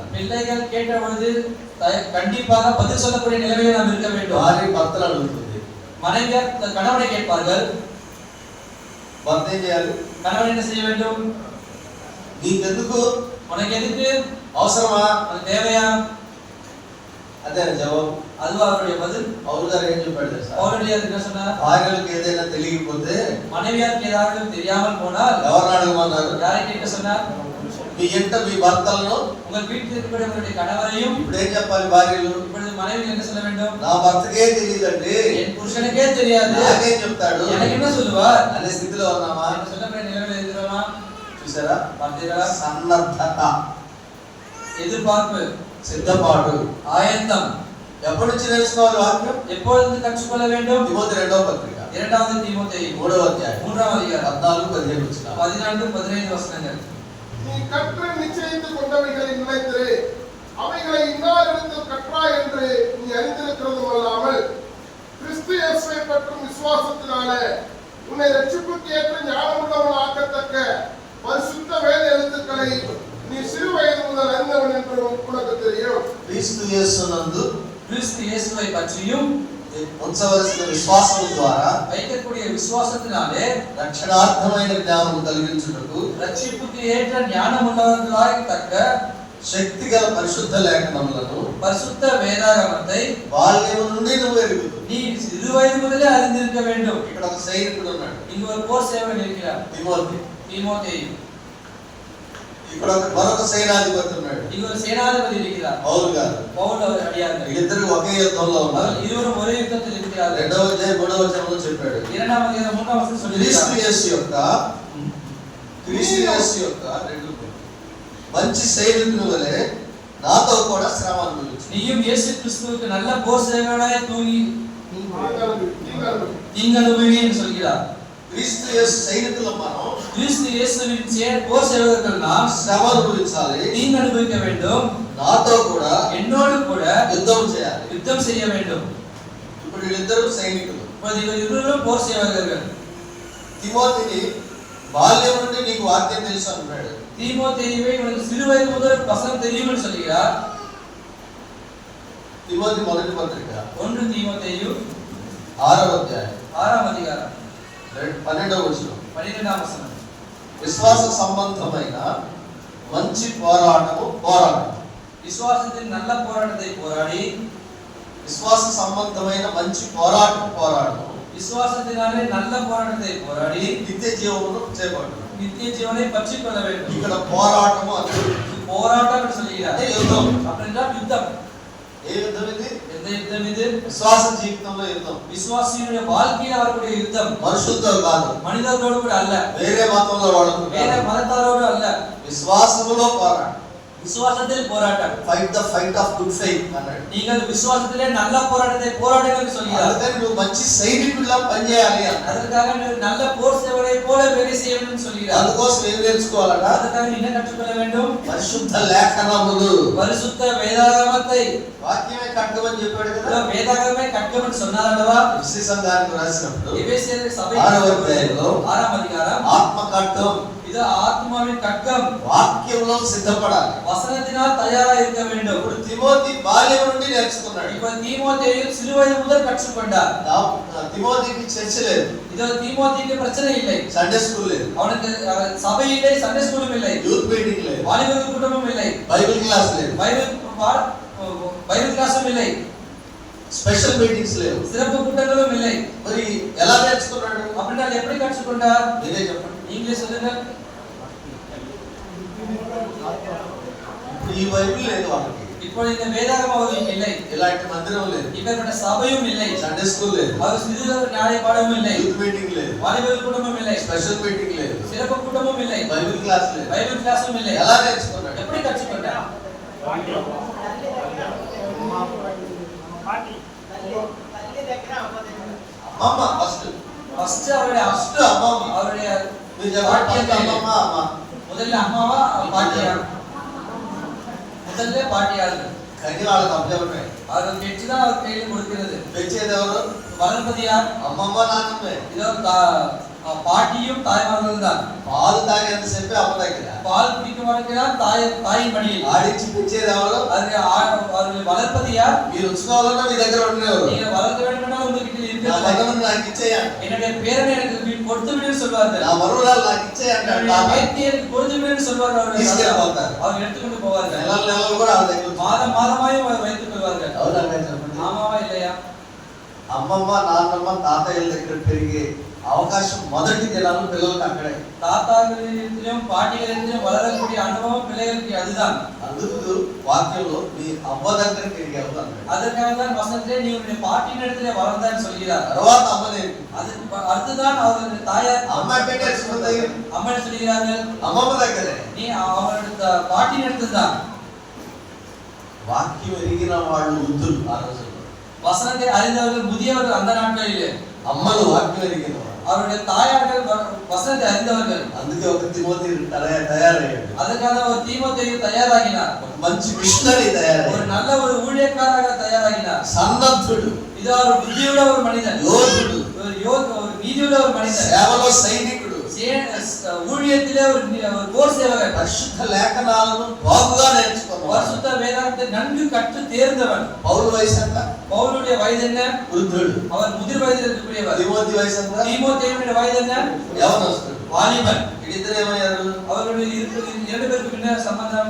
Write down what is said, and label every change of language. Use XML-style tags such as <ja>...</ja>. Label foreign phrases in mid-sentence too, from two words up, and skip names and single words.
<ta>பிள்ளைகள் கேட்ட பொழுது கண்டிப்பாக பதில் சொல்லக்கூடிய நிலைமையில் நாம் இருக்க வேண்டும்.</ta> <te>భార్య భర్తలు అడుగుతుంది,</te> <ta>மனைவியார் கணவனை கேட்பார்கள்,</ta> <te>భర్త ఏం చేయాలి?</te> <ta>கணவன் என்ன செய்ய வேண்டும்?</ta> <te>నీకెందుకు,</te> <ta>உனக்கு எதுக்கு,</ta> <te>అవసరమా,</te> <ta>உனக்கு தேவையா?</ta> <te>అదే జవాబు.</te> <ta>அதுவா அவருடைய பதில்.</ta> <te>పౌలు గారు ఏం చెప్పాడు తెలుసా?</te> <ta>பவுலடியார் என்ன சொன்னார்?</ta> <te>భార్యలకు ఏదైనా తెలియకపోతే</te> <ta>மனைவியாருக்கு ஏதாவது தெரியாமல் போனால்</ta> <te>ఎవరిని అడగమన్నారు?</te> <ta>யாரை கேட்க சொன்னார்?</ta> <te>మీ ఇంట మీ భర్తలను.</te> <ta>உங்கள் வீட்டில் இருக்கக்கூடிய உங்களுடைய கணவரையும்.</ta> <te>ఇప్పుడు ఏం చెప్పాలి భార్యలు?</te> <ta>இப்பொழுது மனைவி என்ன சொல்ல வேண்டும்?</ta> <te>నా భర్తకే తెలియదండి,</te> <ta>என் புருஷனுக்கே தெரியாது,</ta> <te>నాకేం చెప్తాడు</te> <ta>எனக்கு என்ன சொல்லுவார்</ta> <te>అనే స్థితిలో ఉన్నామా?</te> <ta>என்று சொல்லக்கூடிய நிலைமையில் இருக்கிறோமா?</ta> <te>చూసారా?</te> <ta>பார்த்தீர்களா?</ta> <te>సన్నద్ధత,</te> <ta>எதிர்பார்ப்பு,</ta> <te>సిద్ధపాటు.</te> <ta>ஆயத்தம்.</ta> <te>ఎప్పటి నుంచి నేర్చుకోవాలి వాక్యం?</te> <ta>எப்பொழுது கற்றுக்கொள்ள வேண்டும்?</ta> <te>తిమోతి 2వ పత్రిక</te> <ta>இரண்டாவது தீமோத்தேயு</ta> <te>3వ అధ్యాయం</te> <ta>3ஆம் அதிகாரம்</ta> <te>14-15 వచనాలు.</te> <ta>14-15 வசனங்கள். நீ கற்று நிச்சயித்துக் கொண்டவைகளில் நிலைத்திரு, அவைகளை இன்னாரிடத்தில் கற்றாய் என்று நீ அறிந்திருக்கிறதும் அல்லாமல் கிறிஸ்து இயேசுவை பற்றும் விசுவாசத்தினாலே உன்னை ரட்சிப்புக்கு ஏற்ற ஞானமுள்ளவன் ஆக்கத்தக்க பரிசுத்த வேத எழுத்துக்களை நீ சிறு வயது முதல் அறிந்தவன் என்றும் உனக்கு தெரியும்.</ta> <te>క్రీస్తు యేసునందు</te> <ta>கிறிஸ்து இயேசுவை பற்றியும்</ta> <te>ఉంచవలసిన విశ్వాసం ద్వారా</te> <ta>வைக்கக்கூடிய விசுவாசத்தினாலே</ta> <te>రక్షణార్థమైన జ్ఞానం కలిగించుటకు</te> <ta>ரட்சிப்புக்கு ஏற்ற ஞானம் உள்ளவர்களாய் தக்க</ta> <te>శక్తిగల పరిశుద్ధ లేఖనములను</te> <ta>பரிசுத்த வேதாகமத்தை</ta> <te>బాల్యం నుండి నువ్వు ఎరుగుదు.</te> <ta>நீ சிறு வயது முதலே அறிந்திருக்க வேண்டும்.</ta> <te>ఇక్కడ ఒక సైనికుడు ఉన్నాడు,</te> <ta>இங்கு ஒரு போர் சேவகன் இருக்கிறார்,</ta> <te>తిమోతి.</te> <ta>தீமோத்தேயு.</ta> <te>ఇక్కడ మరొక సైనాధిపతి ఉన్నాడు,</te> <ta>இங்கு ஒரு சேனாதிபதி இருக்கிறார்,</ta> <te>పౌలు గారు.</te> <ta>பவுல் அடியார்கள்.</ta> <te>వీళ్ళిద్దరూ ఒకే యుద్ధంలో ఉన్నారు.</te> <ta>அவர்கள் இருவரும் ஒரே யுத்தத்தில் இருக்கிறார்கள்.</ta> <te>2వ అధ్యాయం 3వ వచనంలో చెప్పాడు,</te> <ta>2ஆம் அதிகாரம் 3ஆம் வசனம்</ta> <te>క్రీస్తు</te> <ta>சொல்லியிருக்கிறார்.</ta> <te>యేసు యొక్క మంచి సైనికుని వలె నాతో కూడా శ్రమ అనుభవించు.</te> <ta>நீயும் இயேசு கிறிஸ்துவுக்கு நல்ல போர் சேவகனாய் தீங்கு அனுபவி என்று சொல்கிறார்.</ta> <te>క్రీస్తు యేసు సైనికులు మనం</te> <ta>கிறிஸ்து இயேசுவின் போர் சேவகர்கள் நாம்</ta> <te>శ్రమ అనుభవించాలి,</te> <ta>தீங்கு அனுபவிக்க வேண்டும்,</ta> <te>నాతో కూడా</te> <ta>என்னோடு கூட</ta> <te>యుద్ధం చేయాలి.</te> <ta>யுத்தம் செய்ய வேண்டும்.</ta> <te>ఇప్పుడు వీళ్ళిద్దరూ సైనికులు.</te> <ta>இப்போது இவர்கள் இருவரும் போர் சேவகர்கள்.</ta> <te>తిమోతిని బాల్యం నుండి నీకు వాక్యం తెలుసు అన్నాడు.</te> <ta>தீமோத்தேயுவை இவனுக்கு சிறு வயது முதல் வசனம் தெரியும் என்று சொல்கிறார்.</ta> <te>తిమోతి మొదటి పత్రిక 1 తీమోతేయు 6వ అధ్యాయం 6వ అధికారం 12వ వచనం. 12వ వచనం. విశ్వాస సంబంధమైన మంచి పోరాటము పోరాటం.</te> <ta>விசுவாசத்தில் நல்ல போராட்டத்தை போராடி,</ta> <te>విశ్వాస సంబంధమైన మంచి పోరాటం పోరాటం</te> <ta>விசுவாசத்தினாலே நல்ல போராட்டத்தை போராடி</ta> <te>నిత్య జీవమును చేపట్టు.</te> <ta>நித்திய ஜீவனை பற்றிக் கொள்ள வேண்டும்.</ta> <te>ఇక్కడ పోరాటము అంటే</te> <ta>போராட்டம் என்று சொல்கிறார்.</ta> <te>యుద్ధం.</te> <ta>அப்படின்றால் யுத்தம்.</ta> <te>ఏ యుద్ధం ఇది?</te> <ta>எந்த யுத்தம் இது?</ta> <te>విశ్వాస జీవితంలో యుద్ధం.</te> <ta>விசுவாசியுடைய வாழ்க்கையில் அவருடைய யுத்தம்</ta> <te>మనుషులతో కాదు,</te> <ta>மனிதர்களோடு கூட அல்ல,</ta> <te>వేరే మతంలో వాళ్ళతో</te> <ta>வேற</ta> <te>కాదు.</te> <ta>மதத்தாரோடு அல்ல,</ta> <te>విశ్వాసములో పోరాటం.</te> <ta>விசுவாசத்தில் போராட்டம்.</ta> <en>fight the fight of good faith</en> <te>అన్నాడు.</te> <ta>நீங்கள் விசுவாசத்திலே நல்ல போராட்டத்தை போராடுங்கள் என்று சொல்கிறார்.</ta> <te>అందుకని నువ్వు మంచి సైనికుడిలా పనిచేయాలి అన్నాడు.</te> <ta>அதற்காக நீங்கள் நல்ல போர் சேவரை போல வேலை செய்ய வேண்டும் என்று சொல்கிறார்.</ta> <te>అందుకోసం ఏం నేర్చుకోవాలట?</te> <ta>அதற்காக நீ என்ன கற்றுக்கொள்ள வேண்டும்?</ta> <te>పరిశుద్ధ లేఖనములు.</te> <ta>பரிசுத்த வேதாகமத்தை.</ta> <te>వాక్యమే కట్టమని చెప్పాడు కదా.</te> <ta>வேதாகமே கற்கும் என்று சொன்னார் அல்லவா?</ta> <te>ఎఫెసీ సంఘానికి రాసినప్పుడు</te> <ta>எபேசியர் சபை</ta> <te>6వ అధ్యాయంలో</te> <ta>6వ அதிகாரம்</ta> <te>ఆత్మ కట్టం,</te> <ta>இது ஆத்மாவின் கட்கம்.</ta> <te>వాక్యంలో సిద్ధపడాలి.</te> <ta>வசனத்தினால் தயாராக இருக்க வேண்டும்.</ta> <te>ఇప్పుడు తిమోతి బాల్యం నుండి నేర్చుకున్నాడు.</te> <ta>இப்ப தீமோத்தேயு சிறுவயது முதல் கற்றுக்கொண்டார்.</ta> <te>తిమోతికి చర్చ లేదు,</te> <ta>இது தீமோத்தேயுக்கு பிரச்சனை இல்லை,</ta> <en>Sunday school</en> <te>లేదు,</te> <ta>அவனுக்கு சபை இல்லை,</ta> <en>Sunday schoolum</en> <ta>இல்லை,</ta> <en>youth meeting</en> <te>లేదు,</te> <ta>வாலிபர் கூட்டமும் இல்லை,</ta> <en>Bible class</en> <te>లేదు,</te> <en>Bible classum</en> <ta>இல்லை,</ta> <en>special meetings</en> <te>లేవు.</te> <ta>சிறப்பு கூட்டங்களும் இல்லை.</ta> <te>మరి ఎలా నేర్చుకున్నాడు?</te> <ta>அப்படின்னா எப்படி கற்றுக்கொண்டார்?</ta> <te>మీరే చెప్పండి.</te> <ta>நீங்களே சொல்லுங்க.</ta> <te>ఈ బైబిల్ లేదు వాళ్ళకి,</te> <ta>இப்போ இந்த வேதாகமம் அவர்களுக்கு இல்லை,</ta> <te>ఇలాంటి మందిరం లేదు,</te> <ta>இப்பேற்பட்ட சபையும் இல்லை,</ta> <en>Sunday school</en> <te>లేదు,</te> <ta>அவர் சிறிது ஞான பாடமும் இல்லை,</ta> <en>youth meeting</en> <te>లేదు,</te> <ta>வாலிபர் கூட்டமும் இல்லை,</ta> <en>special meeting</en> <te>లేదు,</te> <ta>சிறப்பு கூட்டமும் இல்லை,</ta> <en>Bible class</en> <te>లేదు.</te> <en>Bible classum</en> <ta>இல்லை.</ta> <te>ఎలా నేర్చుకున్నాడు?</te> <ta>எப்படி கற்றுக்கொண்டார்? பாட்டி</ta> <te>అమ్మమ్మ ఫస్ట్</te> <ta>ஃபர்ஸ்ட் அவருடைய</ta> <te>ఫస్ట్ అమ్మమ్మ.</te> <ta>அவருடைய</ta> <te>మీరు చెప్పండి, ఫస్ట్ అమ్మమ్మ అమ్మ.</te> <ta>முதல்ல அம்மாவா பாட்டியார்? முதல்ல பாட்டியார்.</ta> <te>కానీ వాళ్ళకి అప్పచెప్పే</te> <ta>அவர் பெற்றுதான் அவர் கையில் கொடுக்கிறது.</ta> <te>పెంచేది ఎవరు?</te> <ta>வளர்ப்பது யார்?</ta> <te>అమ్మమ్మ నాన్నమ్మే.</te> <ta>இதோ பாட்டியும் தாய்மார்களும் தான்.</ta> <te>పాలు తాగేంత చెప్పి అమ్మ దగ్గర,</te> <ta>பால் குடிக்கும் வரைக்கும் தாயின் மடியில்.</ta> <te>ఆడించి పెంచేది ఎవరు?</te> <ta>அவர்களை வளர்ப்பது யார்?</ta> <te>మీరు ఉంచుకోవాలన్నా మీ దగ్గర ఉండేవారు.</te> <ta>நீங்க வளர்க்க வேண்டும்னா உங்ககிட்ட</ta> <te>నా</te> <ta>இருக்கிறது.</ta> <te>మగను నాకు ఇచ్చేయండి,</te> <ta>என்னுடைய பேரனை எனக்கு கொடுத்து விடுன்னு சொல்வார்கள்.</ta> <te>నా మరువురాలు నాకు ఇచ్చేయండి</te> <ta>என்னுடைய</ta> <te>అంటారు.</te> <ta>பேத்தி எனக்கு கொடுத்து விடுன்னு சொல்வார்கள். அவர்கள்</ta> <te>తీసుకెళ్ళిపోతారు.</te> <ta>அவர் எடுத்துக்கொண்டு போவார்கள்.</ta> <te>నెలలు నెలలు కూడా వాళ్ళ దగ్గర ఉంచుతారు.</te> <ta>மாதம் மாதமாயும் வைத்துக் கொள்வார்கள்.</ta> <te>అవునండి చెప్పండి.</te> <ta>ஆமாவா இல்லையா?</ta> <te>అమ్మమ్మ నాన్నమ్మ తాతయ్యల దగ్గర పెరిగే అవకాశం మొదటి దినాలు పిల్లలకు అక్కడే.</te> <ta>தாத்தாக்களிடத்திலும் பாட்டிகளிடத்திலும் வளரக்கூடிய அனுபவம் பிள்ளைகளுக்கு அதுதான்.</ta> <te>అందుకు వాక్యంలో మీ అమ్మ దగ్గర పెరిగావు అన్నాడు.</te> <ta>அதற்காக தான் வசனத்திலே நீ உன்னுடைய பாட்டியின் இடத்திலே வளர்ந்தான்னு சொல்கிறார்.</ta> <te>తర్వాత అమ్మ నేర్పి,</te> <ta>அதுக்கு அடுத்துதான் அவருடைய தாயார்</ta> <te>అమ్మ అంటే నేర్చుకుంది</te> <ta>அம்மா என்ன சொல்கிறார்கள்?</ta> <te>అమ్మమ్మ దగ్గరే.</te> <ta>நீ அவருடைய பாட்டியின் இடத்துல தான்.</ta> <te>వాక్యం ఎరిగిన వాళ్ళు వృద్ధులు ఆ రోజుల్లో,</te> <ta>வசனத்தை அறிந்தவர்கள் முதியவர்கள் அந்த நாட்களிலே.</ta> <te>అమ్మలు వాక్యం ఎరిగిన వాళ్ళు.</te> <ta>அவருடைய தாயார்கள் வசனத்தை அறிந்தவர்கள்.</ta> <te>అందుకే ఒక తిమోతి తయారయ్యాడు,</te> <ta>அதற்காக ஒரு தீமோத்தேயு தயாராகினார்.</ta> <te>ఒక మంచి మిషనరీ</te> <ta>ஒரு</ta> <te>తయారయ్యాడు,</te> <ta>நல்ல ஒரு ஊழியக்காரராக தயாராகினார்.</ta> <te>సన్నద్ధుడు,</te> <ta>இது ஒரு புத்தியுள்ள ஒரு மனிதன்,</ta> <te>యోధుడు,</te> <ta>ஒரு நீதியுள்ள ஒரு மனிதன்,</ta> <te>సేవలో సైనికుడు,</te> <ta>ஊழியத்திலே ஒரு போர் சேவகர்,</ta> <te>పరిశుద్ధ లేఖనాలను బాగుగా నేర్చుకున్నాడు.</te> <ta>பரிசுத்த வேதாகத்தை நன்கு கற்று தேர்ந்தவன்.</ta> <te>పౌలు వయసు ఎంత?</te> <ta>பவுலுடைய வயது என்ன?</ta> <te>వృద్ధుడు.</te> <ta>அவர் முதிர் வயதில் இருக்கக்கூடியவர்.</ta> <te>తిమోతి వయసు ఎంత?</te> <ta>தீமோத்தேயுடைய வயது என்ன?</ta> <te>యవనస్తుడు.</te> <ta>வாலிபன்.</ta> <te>వీళ్ళిద్దరు ఏమయ్యారు?</te> <ta>அவர்களுடைய இரண்டு பேருக்கு என்ன சம்பந்தம்?</ta>